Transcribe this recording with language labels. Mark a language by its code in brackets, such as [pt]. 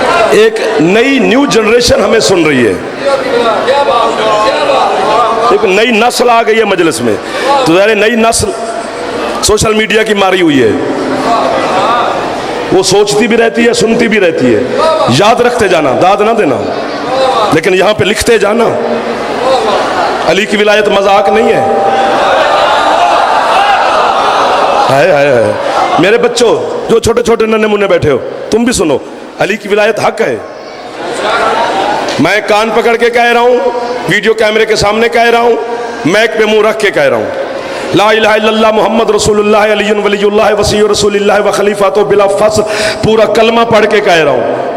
[ur] ایک نئی new generation ہمیں سن رہی ہے, ایک نئی نسل آ گئی ہے مجلس میں. تو ظاہر نئی نسل سوشل میڈیا کی ماری ہوئی ہے, وہ سوچتی بھی رہتی ہے, سنتی بھی رہتی ہے. یاد رکھتے جانا, داد نہ دینا, لیکن یہاں پہ لکھتے جانا. علی کی ولایت مذاق نہیں ہے. میرے بچوں جو چھوٹے چھوٹے ننے منے بیٹھے ہو, تم بھی سنو, علی کی ولایت حق ہے. میں کان پکڑ کے کہہ رہا ہوں, ویڈیو کیمرے کے سامنے کہہ رہا ہوں, میک پہ منہ رکھ کے کہہ رہا ہوں, [ar] لا الہ الا اللہ محمد رسول اللہ علی ولی اللہ وصی رسول اللہ و خلیفۃ بلا فصل, [ur] پورا کلمہ پڑھ کے کہہ رہا ہوں.